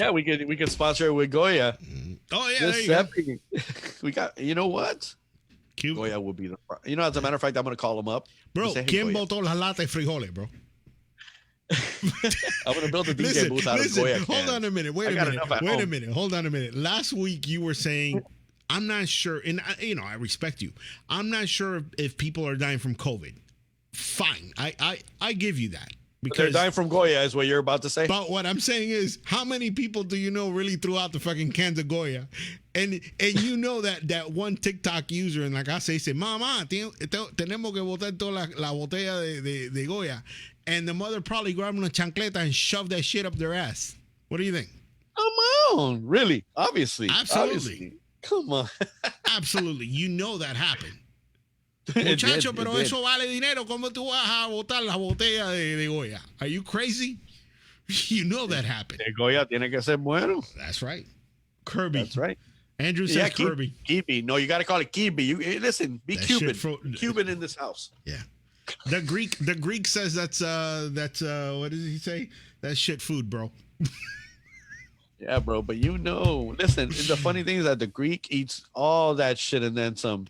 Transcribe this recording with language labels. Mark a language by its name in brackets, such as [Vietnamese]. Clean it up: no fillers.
[English] Yeah, we could sponsor it with Goya. Oh yeah, there you go. We got. You know what? Cute. Goya will be the. As a matter of fact, I'm gonna call him up. [Spanish] Bro, ¿quién botó la lata de frijoles, bro? [English] I'm gonna build a DJ booth out of Goya cans. Hold on a minute. Wait a minute. Hold on a minute. Last week you were saying, I'm not sure, and I respect you. I'm not sure if people are dying from COVID. Fine, I give you that. Because they're dying from Goya is what you're about to say. But what I'm saying is, how many people do you know really threw out the fucking cans of Goya? [Spanish] And you know that one TikTok user in la casa dice, Mamá, tenemos que botar toda la botella de Goya. [English] And the mother probably grabbed una chancleta and shoved that shit up their ass. What do you think? Come on. Really? Obviously. Absolutely. Obviously. Come on. Absolutely. You know that happened. [Spanish] Muchacho, pero [English] did. [Spanish] eso vale dinero. ¿Cómo tú vas a botar la botella de Goya? [English] Are you crazy? You know that happened. [Spanish] El Goya tiene que ser bueno. [English] That's right. Kirby. That's right. Andrew says Kirby. Kibi. No, you got to call it Kibi. You listen. Be That Cuban. shit Cuban in this house. Yeah. The Greek says that's what does he say? That's shit food, bro. Yeah, bro. But listen. The funny thing is that the Greek eats all that shit and then some.